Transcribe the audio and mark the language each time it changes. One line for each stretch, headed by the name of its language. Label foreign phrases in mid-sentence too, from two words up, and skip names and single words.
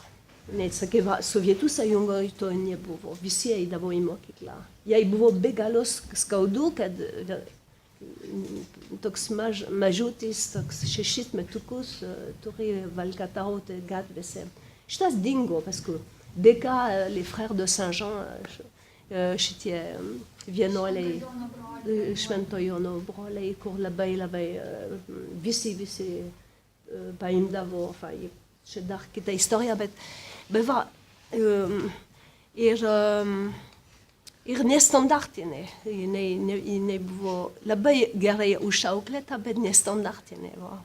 Lithuanian: Nes sakė, Sovietų sąjungoje to nebuvo, visi eidavo į mokyklą. Jai buvo be galo skaudu, kad toks mažutis, toks 6 metukus turi valkatauti gatvėse. Šitas dingo, paskui dėka
French: les frères de Saint-Jean,
Lithuanian: šitie vienuoliai, Švento Jono broliai, kur labai visi paimdavo, čia dar kita istorija, bet va, ir nestandartinė, jinai buvo labai gerai užauklėta, bet nestandartinė, va.